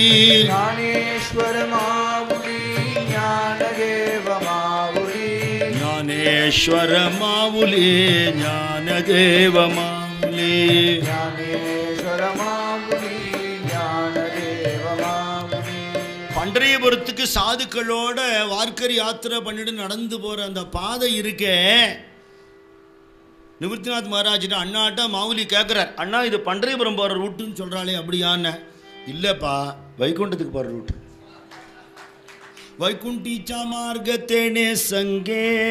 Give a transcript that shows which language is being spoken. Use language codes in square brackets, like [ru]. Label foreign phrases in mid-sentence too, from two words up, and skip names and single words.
[mr] ज्ञानेश्वर माऊली ज्ञानदेव माऊली, ज्ञानेश्वर माऊली ज्ञानदेव माऊली, ज्ञानेश्वर माऊली ज्ञानदेव माऊली. [ta] பண்டரிபுரத்துக்கு சாதுக்களோட வார்க்கரி யாத்திரை பண்ணிட்டு நடந்து போகிற அந்த பாதை இருக்கே, நிவர்த்திநாத் மகாராஜிட்ட அண்ணாட்ட மாவுலி கேட்குறார், அண்ணா இது பண்டரிபுரம் போகிற ரூட்டுன்னு சொல்கிறாளே அப்படியான்னு. இல்லைப்பா, வைகுண்டத்துக்கு போகிற ரூட்டு. [mr] वैकुंठीच्या मार्गातेने संगे.